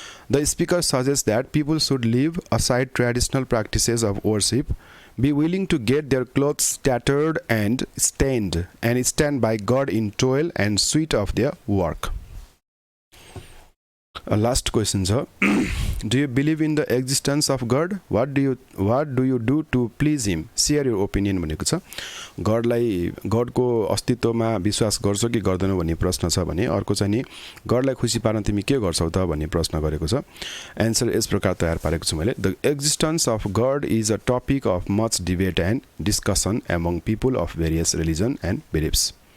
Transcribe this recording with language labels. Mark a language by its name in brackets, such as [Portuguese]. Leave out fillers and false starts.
[English] The speaker suggests that people should leave aside traditional practices of worship, be willing to get their clothes tattered and stained, and stand by God in toil and sweat of their work. Last question, sir. Do you believe in the existence of God? What do you do to please him? Share your opinion [Nepali] भनेको छ। गडको अस्तित्वमा विश्वास गर्छौ कि गर्दैनौ भन्ने प्रश्न छ भने, अर्को चाहिँ नि गडलाई खुसी पार्न तिमी के गर्छौ त भन्ने प्रश्न गरेको छ। एन्सर यस प्रकार तयार पारेको छु मैले। [English] The existence of God is a topic of much debate and discussion among people of various religion and beliefs.